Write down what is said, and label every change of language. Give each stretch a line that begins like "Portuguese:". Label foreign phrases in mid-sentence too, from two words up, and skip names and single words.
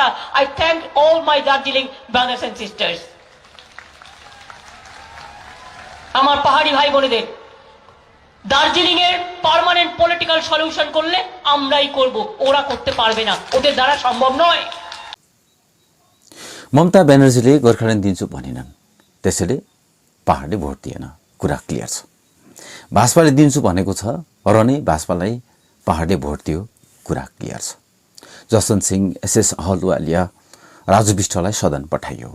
English: I thank all my Darjeeling brothers and sisters.
Bangla: আমার পাহাড়ি ভাই বোনেদের, দার্জিলিং এর
English: permanent political solution
Bangla: করলে আমরাই করব, ওরা করতে পারবে না, ওদের দ্বারা সম্ভব নয়।
Nepali: ममता ब्यानर्जीले गोर्खाल्यान्ड दिन्छु भनिनन्, त्यसैले पहाडले भोट दिएन। कुरा क्लियर छ। भाजपाले दिन्छु भनेको छ र नै भाजपालाई पहाडले भोट दियो। कुरा क्लियर छ। जसवन्त सिंह, एसएस अहलुवालिया, राजु विष्टलाई सदन पठाइयो।